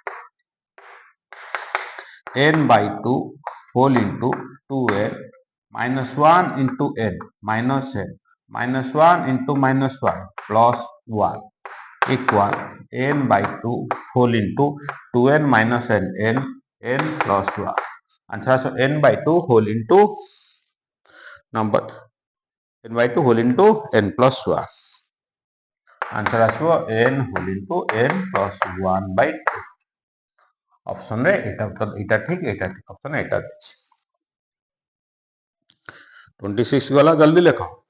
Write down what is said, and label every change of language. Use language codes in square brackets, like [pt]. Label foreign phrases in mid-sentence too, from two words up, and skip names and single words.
[en] n by 2 whole into 2a minus 1 into n minus 1 into minus 1 plus 1 equal n by 2 whole into 2n minus n plus 1. Answer so n by 2 whole into number n by 2 whole into n plus 1. Answer so n whole into n plus 1 by 2. [or] Option ରେ ଏଟା ଠିକ ଅପସନ ଏଟା ଦେଛି [hi] 26 वाला जल्दी लिखो